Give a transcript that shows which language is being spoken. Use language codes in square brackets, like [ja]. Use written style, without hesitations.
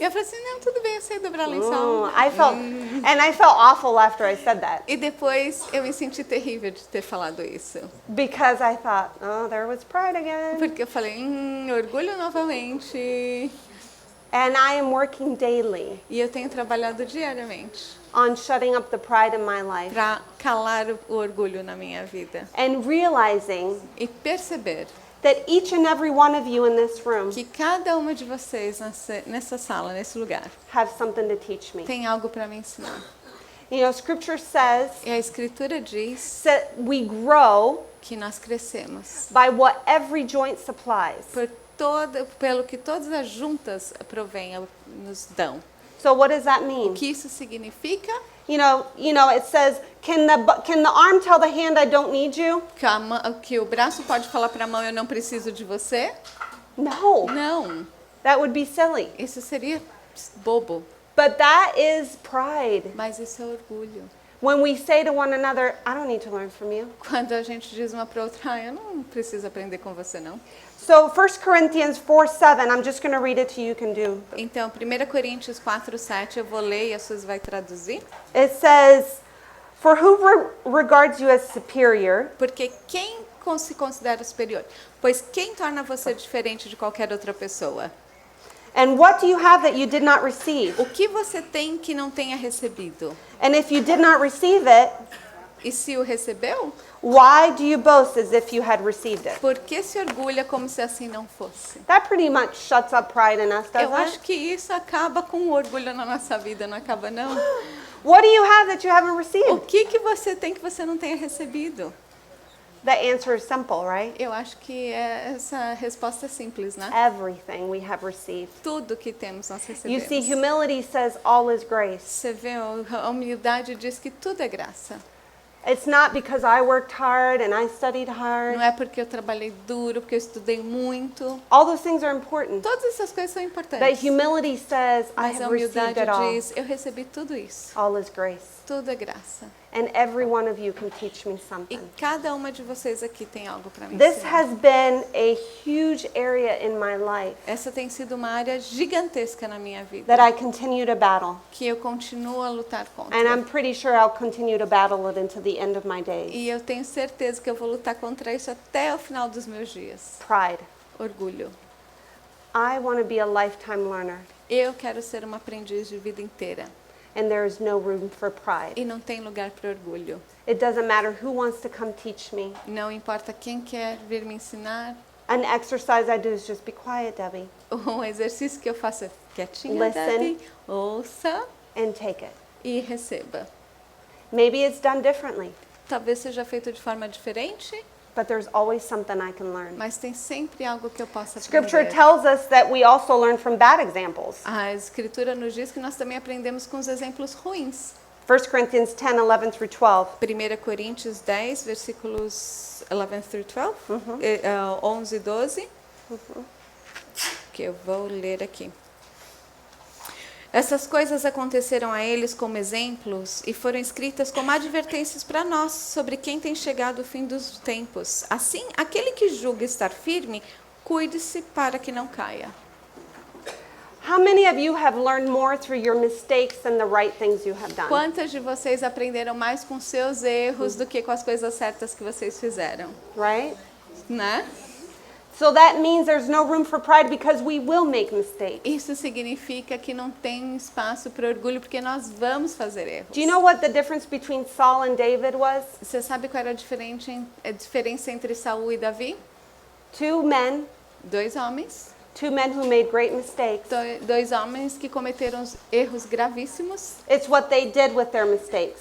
[pt] E eu falei assim, não, tudo bem, eu sei dobrar lençol. [en] I felt awful after I said that [pt] E depois eu me senti terrível de ter falado isso. [en] because I thought, oh, there was pride again. [pt] Porque eu falei, orgulho novamente. [en] And I am working daily [pt] E eu tenho trabalhado diariamente [en] on shutting up the pride in my life [pt] para calar o orgulho na minha vida. [en] and realizing [pt] E perceber [en] that each and every one of you in this room [pt] que cada uma de vocês nessa sala, nesse lugar, [en] have something to teach me. [pt] tem algo para me ensinar. [en] You know, scripture says [pt] E a Escritura diz [en] that we grow [pt] que nós crescemos [en] by what every joint supplies. [pt] pelo que todas as juntas provêm, nos dão. [en] So what does that [pt] O [en] mean? [pt] que isso significa? [en] You know, it says, can the arm tell the hand I don't need you? [pt] Que o braço pode falar para a mão, eu não preciso de você? [en] No, [pt] Não, [en] that would be silly. [pt] isso seria bobo, [en] But that is pride. [pt] mas isso é orgulho. [en] When we say to one another, I don't need to learn from you. [pt] Quando a gente diz uma para outra, eu não preciso aprender com você, não. [en] So 1 Corinthians 4:7, I'm just going to read it to you, you can do. [pt] Então, 1 Coríntios 4:7, eu vou ler e a Suzy vai traduzir. [en] It says, for who regards you as superior, [pt] Porque quem se considera superior? Pois quem torna você diferente de qualquer outra pessoa? [en] and what do you have that you did not receive? [pt] O que você tem que não tenha recebido? [en] And if you did not receive it, [pt] E se o recebeu, [en] why do you boast as if you had received it? [pt] por que se orgulha como se assim não fosse? [en] That pretty much shuts up pride in us, [pt] Eu [en] doesn't [pt] acho [en] it? [pt] que isso acaba com o orgulho na nossa vida, não acaba não? [en] What do you have that you haven't [pt] O [en] received? [pt] que você tem que você não tenha recebido? [en] The answer is simple, right? [pt] Eu acho que essa resposta é simples, né? [en] Everything we have received. [pt] Tudo que temos nós [en] You [pt] recebemos. [en] see, humility says all is grace. [pt] Você vê, a humildade diz que tudo é graça. [en] It's not because I worked hard and I studied hard. [pt] Não é porque eu trabalhei duro, porque eu estudei muito. [en] All those things are important. [pt] Todas essas coisas são [en] But [pt] importantes. [en] humility says, I [pt] Mas a [en] have received [pt] humildade [en] it all. [pt] diz, eu recebi tudo isso. [en] All is grace. [pt] Tudo é graça. [en] And every one of you can teach me [pt] E [en] something. [pt] cada uma de vocês aqui tem algo para me [en] This [pt] ensinar. [en] has been a huge area in my life [pt] Essa tem sido uma área gigantesca na minha vida, [en] that I continue to battle. [pt] que eu continuo a lutar contra. [en] And I'm pretty sure I'll continue to battle it until the end of my days. [pt] E eu tenho certeza que eu vou lutar contra isso até o final dos meus dias. [en] Pride. [pt] Orgulho. [en] I want to be a lifetime learner, [pt] Eu quero ser uma aprendiz de vida inteira. [en] and there is no room for pride. [pt] E não tem lugar para orgulho. [en] It doesn't matter who wants to come teach me. [pt] Não importa quem quer vir me ensinar. [en] An exercise I do is just be quiet, Debbie, [pt] Um exercício que eu faço é quietinha, [en] Listen. [pt] Debbie, ouça [en] and take it. [pt] e receba. [en] Maybe it's done differently, [pt] Talvez seja feito de forma diferente, [en] but there's always something I can learn. [pt] Mas tem sempre algo que eu possa [en] Scripture [pt] aprender. [en] tells us that we also learn from bad examples. [pt] A Escritura nos diz que nós também aprendemos com os exemplos ruins. [en] 1 Corinthians 10, 11 through 12. [pt] 1 Coríntios 10, versículos 11 [en] through 12, [pt] 11 e 12, que eu vou ler aqui. Essas coisas aconteceram a eles como exemplos e foram escritas como advertências para nós sobre quem tem chegado o fim dos tempos. Assim, aquele que julga estar firme, cuide-se para que não caia. [en] How many of you have learned more through your mistakes than the right things you have done? [pt] Quantas de vocês aprenderam mais com seus erros do que com as coisas certas que vocês fizeram? [en] Right? [pt] Né? [en] So that means there's no room for pride because we will make mistakes. [pt] Isso significa que não tem espaço para orgulho, porque nós vamos fazer erros. [en] Do you know what the difference between Saul and David was? [pt] Você sabe qual era a diferença entre Saul e Davi? [en] Two men [pt] Dois homens [en] who made great mistakes. [pt] dois homens que cometeram erros gravíssimos, [en] It's what they did with their mistakes.